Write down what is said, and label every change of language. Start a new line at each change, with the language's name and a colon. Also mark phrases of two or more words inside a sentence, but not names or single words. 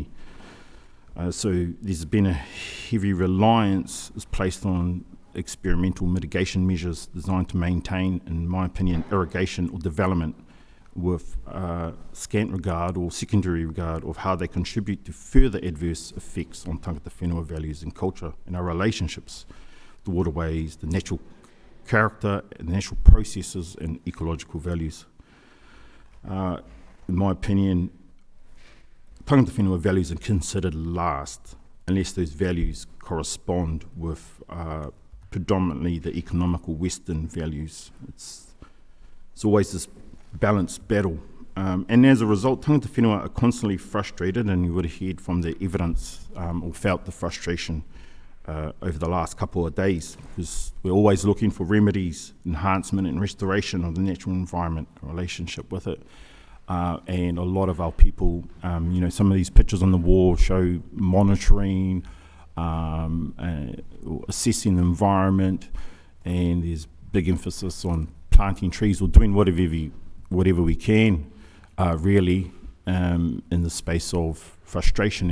English: So there's been a heavy reliance is placed on experimental mitigation measures designed to maintain, in my opinion, irrigation or development with scant regard or secondary regard of how they contribute to further adverse effects on
Māori: tangata whenua
English: values and culture and our relationships, the waterways, the natural character, and natural processes and ecological values. In my opinion,
Māori: tangata whenua
English: values are considered last unless those values correspond with predominantly the economical Western values. It's it's always this balanced battle. And as a result,
Māori: tangata whenua
English: are constantly frustrated, and you would have heard from the evidence or felt the frustration over the last couple of days, because we're always looking for remedies, enhancement and restoration of the natural environment, relationship with it. And a lot of our people, some of these pictures on the wall show monitoring, assessing the environment, and there's big emphasis on planting trees or doing whatever we can, really, in the space of frustration.